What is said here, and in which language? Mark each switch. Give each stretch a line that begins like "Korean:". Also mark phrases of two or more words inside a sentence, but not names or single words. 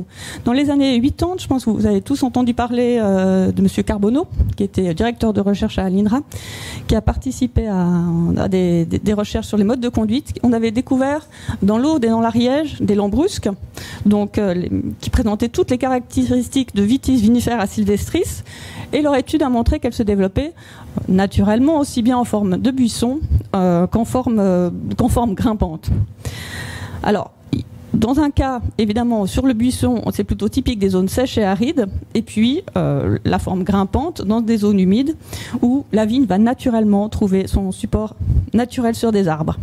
French: Dans les années 80, je pense que vous avez tous entendu parler de M. Carbonneau, qui était directeur de recherche à l'INRA, qui a participé à des recherches sur les modes de conduite. On avait découvert dans l'Aude et dans l'Ariège des lambrusques, donc, qui présentaient toutes les caractéristiques de Vitis vinifera sylvestris, et leur étude a montré qu'elles se développaient naturellement aussi bien en forme de buisson qu'en forme grimpante. Alors, dans un cas, évidemment, sur le buisson, c'est plutôt typique des zones sèches et arides, et puis la forme grimpante dans des zones humides où la vigne va naturellement trouver son support naturel sur des arbres.